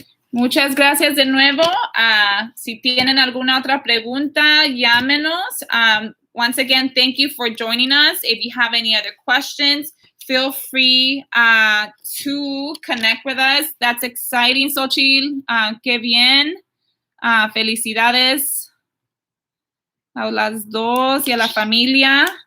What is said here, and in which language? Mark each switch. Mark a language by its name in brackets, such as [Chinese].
[Spanish] Muchas gracias de nuevo. Si tienen alguna otra pregunta, llámenos. [English] Once again, thank you for joining us. If you have any other questions, feel free to connect with us. That's exciting, Xochitl. [Spanish] Qué bien. Felicidades a las dos y a la familia.